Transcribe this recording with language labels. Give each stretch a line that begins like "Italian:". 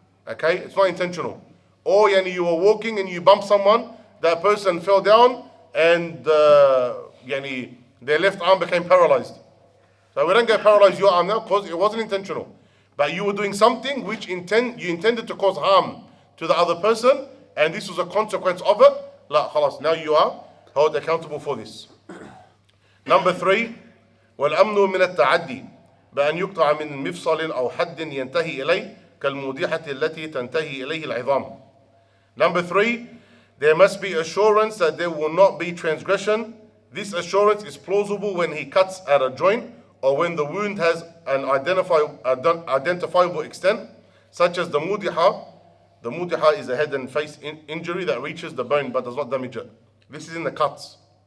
English: Okay, it's not intentional. Or you were walking and you bumped someone, that person fell down, and their left arm became paralyzed. So we don't go paralyze your arm now because it wasn't intentional. But you were doing something which you intended to cause harm to the other person, and this was a consequence of it. La khalas, now you are held accountable for this. Number 3,
Arabic: والأمن من التعدي بأن يقطع من مفصل أو حد ينتهي إليه كالمودحة التي تنتهي إليه العظام.
English: Number 3, there must be assurance that there will not be transgression. This assurance is plausible when he cuts at a joint or when the wound has an identifiable extent, such as the mudiha. The mudiha is a head and face injury that reaches the bone but does not damage it. This is in the cuts.